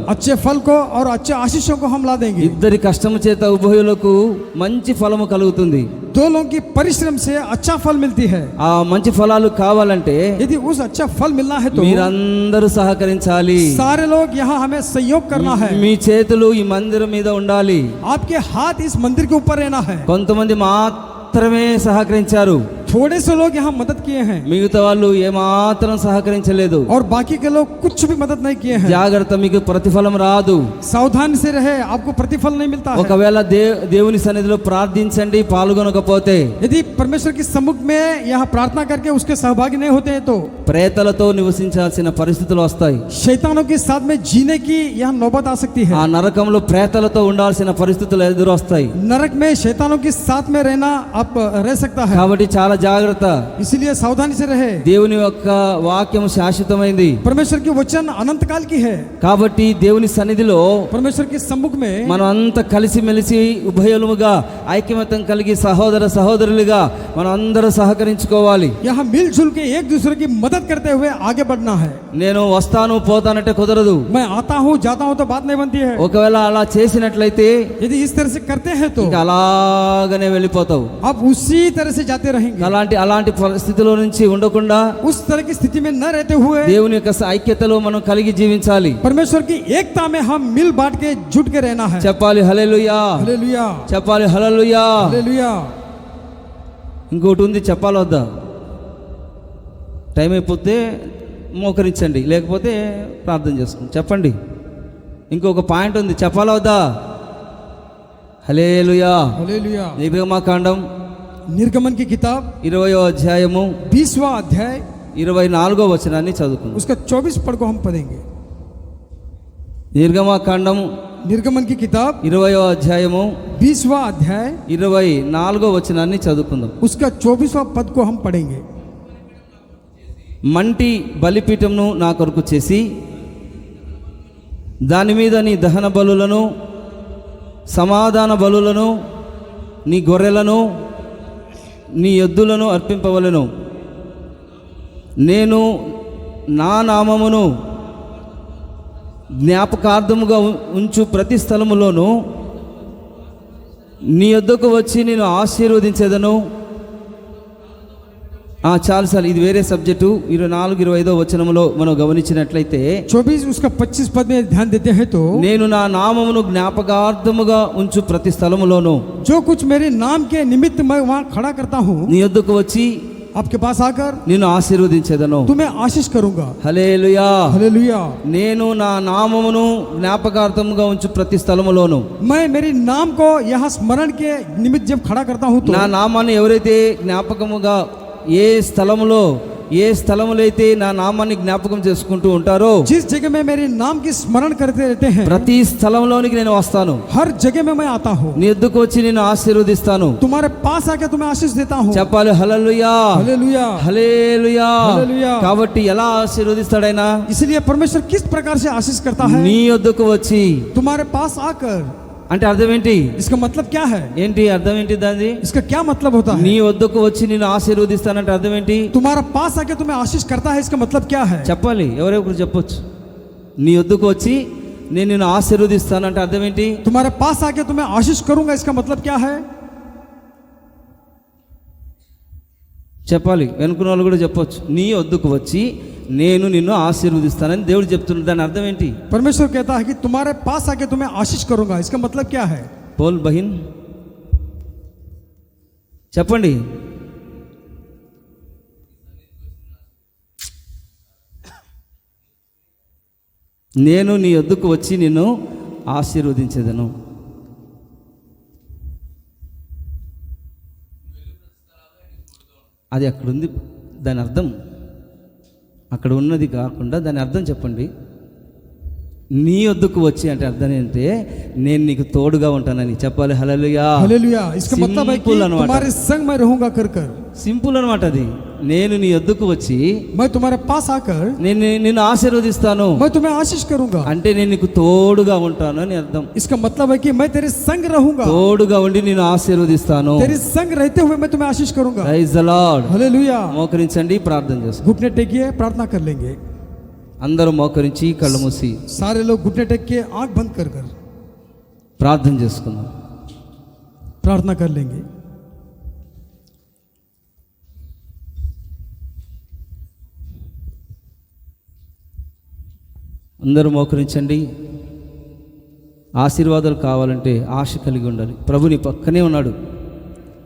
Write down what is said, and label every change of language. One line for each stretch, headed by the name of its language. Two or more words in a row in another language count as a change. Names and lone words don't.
Hindi: अच्छे फल को और अच्छे आशीषों को हम ला देंगे.
Telugu: ఇద్దరి కష్టము చేత ఉభయులకు మంచి ఫలము కలుగుతుంది.
Hindi: दो लोगों की परिश्रम से अच्छा फल मिलती है.
Telugu: ఆ మంచి ఫలాలు కావాలంటే
Hindi: यदि उस अच्छा फल मिलना है तो
Telugu: మీరందరూ సహకరించాలి.
Hindi: सारे लोग यहाँ हमें सहयोग करना है.
Telugu: మీ చేతులు ఈ మందిరం మీద ఉండాలి.
Hindi: आपके हाथ इस मंदिर के ऊपर रहना है.
Telugu: కొంతమంది మాత్రమే సహకరించారు.
Hindi: थोड़े से लोग यहाँ मदद किए हैं
Telugu: మిగతా వాళ్ళు ఏమాత్రం సహకరించలేదు.
Hindi: और बाकी के लोग कुछ भी मदद नहीं किए हैं।
Telugu: జాగ్రత్త, మీకు ప్రతిఫలం రాదు.
Hindi: सावधान से रहे, आपको प्रतिफल नहीं मिलता है।
Telugu: ఒకవేళ దేవుని సన్నిధిలో ప్రార్థించండి, పాల్గొనకపోతే,
Hindi: यदि परमेश्वर के सम्मुख में यहाँ प्रार्थना करके उसके सहभागी नहीं होते हैं तो
Telugu: ప్రేతలతో నివసించాల్సిన పరిస్థితులు వస్తాయి.
Hindi: शैतानों के साथ में जीने की यहाँ नौबत आ सकती है।
Telugu: ఆ నరకంలో ప్రేతలతో ఉండాల్సిన పరిస్థితులు ఎదురొస్తాయి.
Hindi: नरक में शैतानों के साथ में रहना आप रह सकता है।
Telugu: కాబట్టి చాలా జాగ్రత్త.
Hindi: इसीलिए सावधानी से रहे।
Telugu: దేవుని యొక్క వాక్యం శాశ్వతమైంది.
Hindi: परमेश्वर की वचन अनंत काल की है।
Telugu: కాబట్టి దేవుని సన్నిధిలో
Hindi: परमेश्वर के सम्मुख में
Telugu: మనం అంతా కలిసిమెలిసి ఉభయలుగా ఐక్యమత్యం కలిగి సహోదర సహోదరులుగా మనం అందరూ సహకరించుకోవాలి.
Hindi: यहाँ मिलजुल के एक दूसरे की मदद करते हुए आगे बढ़ना है।
Telugu: నేను వస్తాను పోతానంటే కుదరదు.
Hindi: मैं आता हूँ जाता हूँ तो बात नहीं बनती है।
Telugu: ఒకవేళ అలా చేసినట్లయితే
Hindi: यदि इस तरह से करते हैं तो
Telugu: ఇంకా అలాగనే వెళ్ళిపోతావు.
Hindi: आप उसी तरह से जाते रहेंगे।
Telugu: అలాంటి పరిస్థితిలో నుంచి ఉండకుండా
Hindi: उस तरह की स्थिति में न रहते हुए
Telugu: దేవుని యొక్క ఐక్యతలో మనం కలిగి జీవించాలి.
Hindi: परमेश्वर की एकता में हम मिल बांट के जुट के रहना है।
Telugu: చెప్పాలి హల్లెలూయా,
Hindi: हालेलुया,
Telugu: చెప్పాలి హల్లెలూయా.
Hindi: हालेलुया।
Telugu: ఇంకోటి ఉంది, చెప్పాలి వద్దా? టైం అయిపోతే మోకరించండి, లేకపోతే ప్రార్థన చేసుకోండి. చెప్పండి. ఇంకొక పాయింట్ ఉంది, చెప్పాలి వద్దా? హల్లెలూయా.
Hindi: हालेलुया।
Telugu: నిర్గమకాండం
Hindi: निर्गमन की किताब
Telugu: 20వ అధ్యాయము
Hindi: 20वां अध्याय
Telugu: 24వ వచనాన్ని చదువుకుందాం.
Hindi: उसका 24 पद को हम पढ़ेंगे।
Telugu: నిర్గమకాండం
Hindi: निर्गमन की किताब
Telugu: 20వ అధ్యాయము
Hindi: 20वां अध्याय
Telugu: 24వ వచనాన్ని చదువుకుందాం.
Hindi: उसका 24वां पद को हम पढ़ेंगे।
Telugu: మంటి బలిపీఠంను నా కొరకు చేసి దాని మీద నీ దహన బలులను, సమాధాన బలులను, నీ గొర్రెలను, నీ ఎద్దులను అర్పింపవలెను. నేను నా నామమును జ్ఞాపకార్థముగా ఉంచు ప్రతి స్థలములోనూ నీ యొద్దకు వచ్చి నేను ఆశీర్వదించేదను. చాలు, ఇది వేరే సబ్జెక్టు. 24, 25వ వచనములో మనం గమనించినట్లయితే
Hindi: 24 उसका 25 पद में ध्यान देते हैं तो
Telugu: నేను నా నామమును జ్ఞాపకార్థముగా ఉంచు ప్రతి స్థలములోను
Hindi: जो कुछ मेरे नाम के निमित्त मैं वहाँ खड़ा करता हूँ,
Telugu: నీ యొద్దకు వచ్చి
Hindi: आपके पास आकर
Telugu: నిన్ను ఆశీర్వదించేదను.
Hindi: तुम्हें आशीष करूंगा।
Telugu: హల్లెలూయా.
Hindi: हालेलुया।
Telugu: నేను నా నామమును జ్ఞాపకార్థముగా ఉంచు ప్రతి స్థలములోను
Hindi: मैं मेरे नाम को यहाँ स्मरण के निमित्त जब खड़ा करता हूँ तो
Telugu: నా నామాన్ని ఎవరైతే జ్ఞాపకముగా ఏ స్థలములో అయితే నా నామాన్ని జ్ఞాపకం చేసుకుంటూ ఉంటారో,
Hindi: जिस जगह में मेरे नाम की स्मरण करते रहते हैं,
Telugu: ప్రతి స్థలంలోనికి నేను వస్తాను.
Hindi: हर जगह में मैं आता हूँ,
Telugu: నీ యొద్దకు వచ్చి నేను ఆశీర్వదిస్తాను.
Hindi: तुम्हारे पास आके तुम्हें आशीष देता हूँ।
Telugu: చెప్పాలి హల్లెలూయా, हालेलुया, హల్లెలూయా. హల్లెలూయా. కాబట్టి ఎలా ఆశీర్వదిస్తాడైనా?
Hindi: इसलिए परमेश्वर किस प्रकार से आशीष करता है?
Telugu: నీ యొద్దకు వచ్చి.
Hindi: तुम्हारे पास आकर।
Telugu: అంటే అర్థం ఏంటి?
Hindi: इसका मतलब क्या है?
Telugu: ఏంటి అర్థం ఏంటి దాన్ని?
Hindi: इसका क्या मतलब होता है?
Telugu: నీ వద్దకు వచ్చి నేను ఆశీర్వదిస్తానంటే అర్థం ఏంటి?
Hindi: तुम्हारा पास आके तुम्हें आशीष करता है, इसका मतलब क्या है?
Telugu: చెప్పాలి, ఎవరెవరు చెప్పొచ్చు. నీ వద్దకు వచ్చి నేను నిన్ను ఆశీర్వదిస్తానంటే అర్థం ఏంటి?
Hindi: तुम्हारे पास आके तुम्हें आशीष करूंगा, इसका मतलब क्या है?
Telugu: చెప్పాలి, వెనుకున్న వాళ్ళు కూడా చెప్పొచ్చు. నీ వద్దకు వచ్చి నేను నిన్ను ఆశీర్వదిస్తానని దేవుడు చెప్తున్నాడు. దాని అర్థం ఏంటి?
Hindi: परमेश्वर कहता है कि तुम्हारे पास आके तुम्हें आशीष करूंगा, इसका मतलब क्या है? बोल बहिन,
Telugu: చెప్పండి. నేను నీ వద్దకు వచ్చి నిన్ను ఆశీర్వదించేదను. అది అక్కడుంది. దాని అర్థం అక్కడ ఉన్నది కాకుండా దాని అర్థం చెప్పండి. నీ వద్దకు వచ్చి అంటే అర్థం ఏంటంటే నేను నీకు తోడుగా ఉంటానని చెప్పాలి. హల్లెలూయా,
Hindi: हालेलुया। इसका मतलब है कि तुम्हारे संग मैं रहूंगा कर कर।
Telugu: సింపుల్ అనమాట అది. నేను నీ వద్దకు వచ్చి
Hindi: मैं तुम्हारे पास आकर
Telugu: నేను నిన్ను ఆశీర్వదిస్తాను
Hindi: मैं तुम्हें आशीष करूंगा,
Telugu: అంటే నేను నీకు తోడుగా ఉంటాను అని అర్థం.
Hindi: इसका मतलब है कि मैं तेरे संग रहूंगा,
Telugu: తోడుగా ఉండి నేను ఆశీర్వదిస్తాను.
Hindi: तेरे संग रहते हुए मैं तुम्हें आशीष करूंगा।
English: Praise the Lord.
Hindi: हालेलुया।
Telugu: మోకరించండి, ప్రార్థన చేసుకోండి.
Hindi: घुटने टेकिए, प्रार्थना कर लेंगे।
Telugu: అందరూ మోకరించి కళ్ళు మూసి
Hindi: सारे लोग घुटने टेक के आंख बंद कर कर
Telugu: ప్రార్థన చేసుకుందాం.
Hindi: प्रार्थना कर लेंगे।
Telugu: అందరూ మోకరించండి. ఆశీర్వాదాలు కావాలంటే ఆశ కలిగి ఉండాలి. ప్రభు నీ పక్కనే ఉన్నాడు.